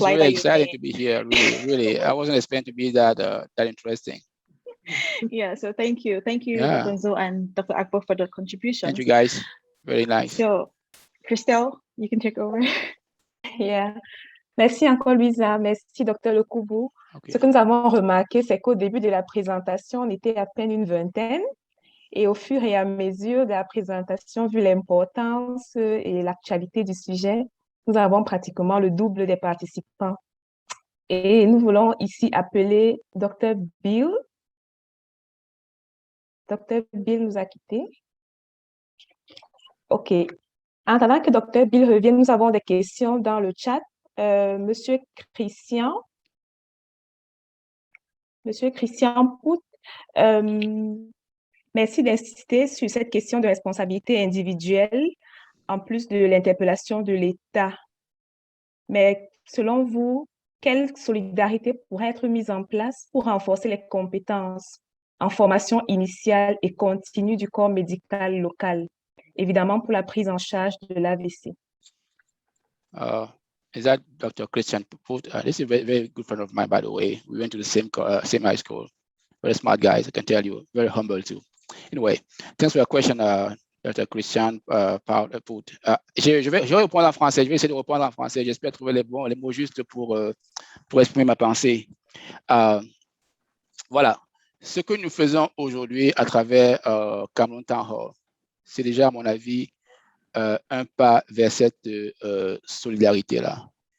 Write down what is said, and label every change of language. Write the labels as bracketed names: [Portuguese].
[English] slide really that you exciting made. to be here. Really. I wasn't expecting to be that interesting. Yeah, so thank you, Yeah. Dr. Nzo and Dr. Akpo for the contributions. Thank you, guys. Very nice. So, Christelle, you can take over. [French] Yeah. Merci encore, Louisa. Merci, Dr. Lekoubou. [English] Okay. [French] Ce que nous avons remarqué, c'est qu'au début de la présentation, on était à peine une vingtaine. Et au fur et à mesure de la présentation, vu l'importance et l'actualité du sujet, nous avons pratiquement le double des participants. Et nous voulons ici appeler Dr. Bill. Dr. Bill nous a quittés. OK. En attendant que Dr. Bill revienne, nous avons des questions dans le chat. Monsieur Christian Pout, merci d'insister sur cette question de responsabilité individuelle en plus de l'interpellation de l'État. Mais selon vous, quelle solidarité pourrait être mise en place pour renforcer les compétences en formation initiale et continue du corps médical local, évidemment pour la prise en charge de l'AVC? [English] Is that Dr. Christian Pout? This is a very, very good friend of mine, by the way. We went to the same high school. Very smart guys, I can tell you. Very humble too. Anyway, thanks for your question, Dr. Christian Pout. [French] Je vais répondre en français. Je vais essayer de répondre en français. J'espère trouver les mots justes pour exprimer ma pensée. Voilà. Ce que nous faisons aujourd'hui à travers Cameroun Town Hall, c'est déjà, à mon avis, un pas vers cette solidarité-là.